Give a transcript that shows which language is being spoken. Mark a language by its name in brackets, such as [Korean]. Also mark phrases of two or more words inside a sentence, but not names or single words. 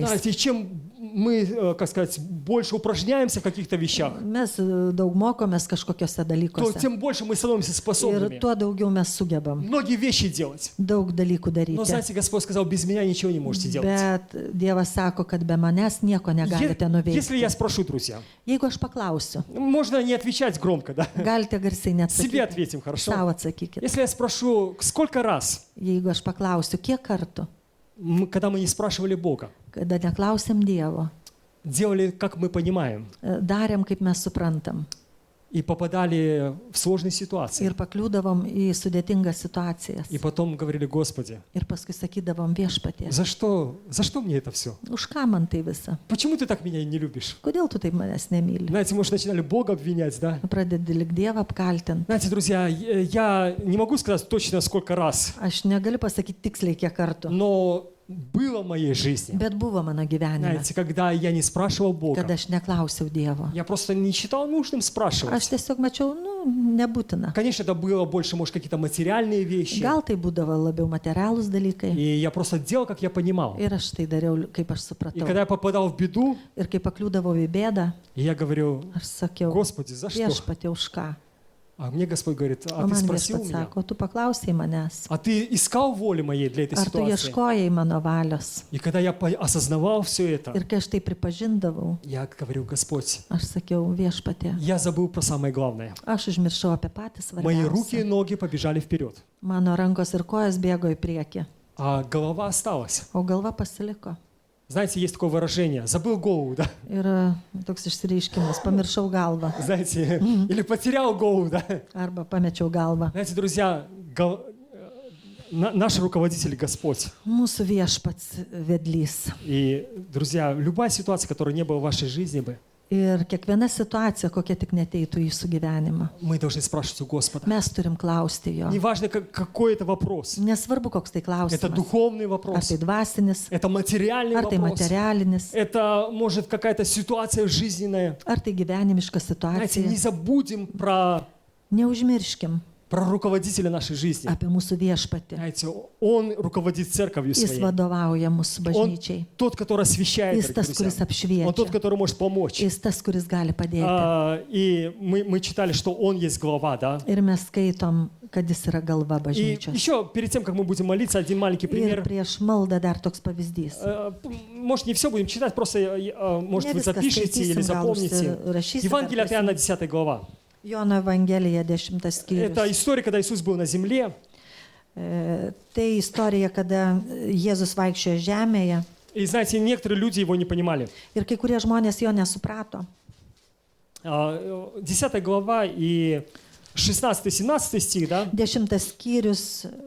[Russian] Знаете, чем мы, как сказать, больше упражняемся в каких-то вещах, [Lithuanian] Mes daug mokomės kažkokiose [Russian] то [Lithuanian] dalykuose. [Russian] тем больше мы становимся [Lithuanian] Ir [Russian] способными [Lithuanian] tuo daugiau mes sugebam [Russian] многие вещи делать. [Lithuanian] daug dalykų [Russian] Но [Lithuanian] daryti. [Russian] знаете, Господь сказал, без меня ничего не можете делать. [Lithuanian] Bet Dievas sako, kad be manęs nieko negalite [Russian] Если я [Lithuanian] nuveikti. [Russian] спрошу, друзья, [Lithuanian] Jeigu aš paklausiu, [Russian] можно не отвечать громко, да? [Lithuanian] galite garsiai [Russian] Себе [Lithuanian] neatsakyti. [Russian] ответим, хорошо? [Lithuanian] Savo atsakykite. [Russian] Если я спрошу, сколько раз, [Lithuanian] Jeigu aš paklausiu, kiek kartų, [Russian] когда мы не спрашивали Бога, [Lithuanian] kada neklausim Dievo, [Russian] делали, как мы понимаем, [Lithuanian] darėm, kaip mes suprantam. [Russian] и попадали в сложные ситуации, [Lithuanian] Ir pakliūdavom į sudėtingas situacijas. [Russian] и потом говорили, Господи, [Lithuanian] Ir paskui sakydavom viešpatie, [Russian] за что мне это все? [Lithuanian] už ką man tai visa? [Russian] Почему ты так меня не любишь? [Lithuanian] Kodėl tu taip manęs nemyli? [Russian] Знаете, может, начинали Бога обвинять, да? [Lithuanian] Pradedi lik Dievą apkaltinti. [Russian] Знаете, друзья, я не могу сказать точно, сколько раз, [Lithuanian] Aš negaliu pasakyti tiksliai kiek kartų, [Russian] но было в моей жизни, [Lithuanian] bet buvo mano gyvenime, [Russian] знаете, когда я не спрашивал [Lithuanian] kad [Russian] Бога, [Lithuanian] aš neklausiau Dievo. [Russian] я просто не считал нужным спрашивать. [Lithuanian] Aš tiesiog mačiau, nebūtina. [Russian] Конечно, это было больше, может, какие-то материальные вещи, [Lithuanian] Gal tai būdavo labiau materialūs dalykai. [Russian] и я просто делал, как я понимал. [Lithuanian] Ir aš tai dariau, kaip aš [Russian] И [Lithuanian] supratau. [Russian] когда я попадал в беду, [Lithuanian] Ir kai pakliūdavau į bėdą, [Russian] я говорю, [Lithuanian] aš sakiau, [Russian] Господи, за что? [Lithuanian] viešpatie už ką? [Russian] А мне Господь говорит, [Lithuanian] O [Russian] а ты [Lithuanian] man [Russian] спросил [Lithuanian] viešpats [Russian] меня? [Lithuanian] sako, tu paklausai manęs. [Russian] А ты искал воли моей для этой [Lithuanian] Ar tu [Russian] ситуации? [Lithuanian] ieškojai mano valios? [Russian] И когда я осознавал все это, [Lithuanian] Ir kai aš tai pripažindavau, [Russian] я говорю, Господь, [Lithuanian] aš sakiau, viešpatie, [Russian] я забыл про самое главное. [Lithuanian] aš užmiršau apie patį [Russian] Мои руки и [Lithuanian] svarbiausią. [Russian] ноги побежали вперед, [Lithuanian] Mano rankos ir kojas bėgo į priekį, [Russian] а голова осталась. [Lithuanian] o galva pasiliko. [Russian] Знаете, есть такое выражение, забыл голову, да? [Lithuanian] Ir toks išsireiškimas, pamiršau galvą [Russian] Знаете, или потерял голову, да? [Lithuanian] arba pamečiau galvą. [Russian] Знаете, друзья, наш руководитель Господь. [Lithuanian] Mūsų viešpats vedlys. [Russian] И, друзья, любая ситуация, которая не была в вашей жизни бы, [Lithuanian] Ir kiekviena situacija, kokia tik neteitų į jūsų gyvenimą, [Russian] мы должны спрашивать у Господа. [Lithuanian] mes turim klausti jo. [Russian] Неважно, какой это вопрос. [Lithuanian] Nesvarbu, koks tai [Russian] Это [Lithuanian] klausimas. [Russian] духовный [Lithuanian] Ar [Russian] вопрос, [Lithuanian] tai dvasinis, [Russian] это материальный [Lithuanian] ar tai [Russian] вопрос, [Lithuanian] materialinis, [Russian] это, может, какая-то ситуация жизненная. [Lithuanian] ar tai gyvenimiška [Russian] Знаете, не [Lithuanian] situacija. [Russian] забудем [Lithuanian] Neužmirškim [Russian] про руководителя нашей жизни. [Lithuanian] apie mūsų viešpatį. [Russian] Знаете, он руководит церковью [Lithuanian] Jis [Russian] своей. [Lithuanian] vadovauja mūsų [Russian] Он [Lithuanian] bažnyčiai. [Russian] тот, который освещает, [Lithuanian] Jis tas, [Russian] дорогие [Lithuanian] kuris [Russian] друзья. Он тот, [Lithuanian] apšviečia. [Russian] который может помочь. [Lithuanian] Jis tas, kuris gali padėti. [Russian] И мы читали, что он есть глава, да? [Lithuanian] Ir mes skaitom, kad jis yra galva [Russian] И [Lithuanian] bažnyčios. [Russian] еще перед тем, как мы будем молиться, один маленький [Lithuanian] Ir [Russian] пример. [Lithuanian] prieš maldą dar toks pavyzdys. [Russian] Может, не все будем читать, просто, может, Не вы [Lithuanian] viską [Russian] zapишите или [Lithuanian] skaitysim, gal [Russian] запомните. [Lithuanian] užsirašysit, [Russian] Евангелие [Lithuanian] ar [Russian] от Иоанна, [Lithuanian] prisiminsit. [Russian] 10 глава. [Lithuanian] Jono Evangelija 10 [Russian] Это [Lithuanian] skyrius. [Russian] история, когда Иисус был на земле. [Lithuanian] Tai istorija, kada Jėzus vaikščiojo žemėje [Russian] И, знаете, некоторые люди его не понимали. [Lithuanian] ir kai kurie žmonės jo nesuprato. [Russian] 10 глава и 16-17 стих, да? [Lithuanian] 10 skyrius,